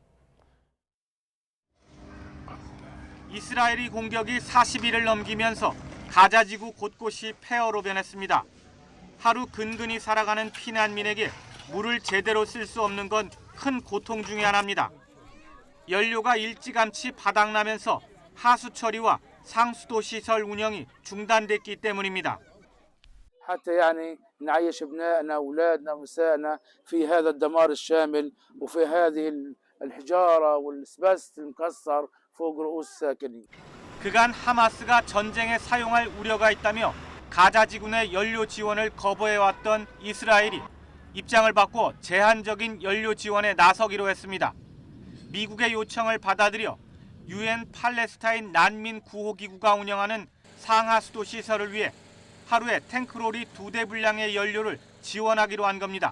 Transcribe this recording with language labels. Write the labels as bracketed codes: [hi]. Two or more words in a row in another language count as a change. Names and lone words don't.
[ko] 이스라엘이 공격이 40일을 넘기면서 가자 지구 곳곳이 폐허로 변했습니다. 하루 근근히 살아가는 피난민에게 물을 제대로 쓸 수 없는 건 큰 고통 중에 하나입니다. 연료가 일찌감치 바닥나면서 하수 처리와 상수도 시설 운영이 중단됐기 때문입니다. [ar] حتى يعني نعيش ابنائنا واولادنا ونسائنا في هذا الدمار الشامل وفي هذه الحجاره والاسبست المكسر فوق رؤوس الساكنين. [ko] 그간 하마스가 전쟁에 사용할 우려가 있다며 가자 지구 내 연료 지원을 거부해왔던 이스라엘이 입장을 바꿔 제한적인 연료 지원에 나서기로 했습니다. 미국의 요청을 받아들여 UN 팔레스타인 난민 구호기구가 운영하는 상하수도 시설을 위해 하루에 탱크롤이 2대 분량의 연료를 지원하기로 한 겁니다.